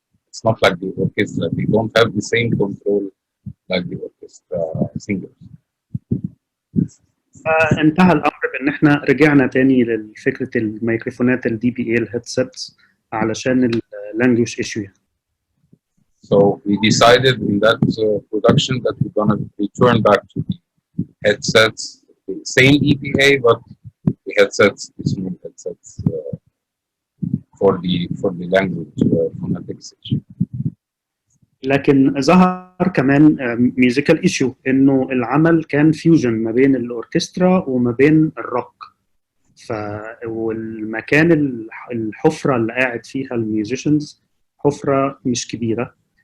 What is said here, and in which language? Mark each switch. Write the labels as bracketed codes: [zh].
[en] It's not like the orchestra. They don't have the same control like the orchestra singers. [ar] فانتهى الامر بان احنا رجعنا تاني لفكره الميكروفونات الدي بي اي الهيدسيتس علشان اللانجوج ايشو. [en] So we decided in that production that we're gonna return back to the headsets, the same EPA, but the headsets, the small headsets for the language phonetics issue. [ar] لكن ظهر كمان ميوزيكال ايشو، انه العمل كان فيوجن ما بين الاوركسترا وما بين الروك، والمكان الحفره اللي قاعد فيها الميوزيشنز حفره مش كبيره،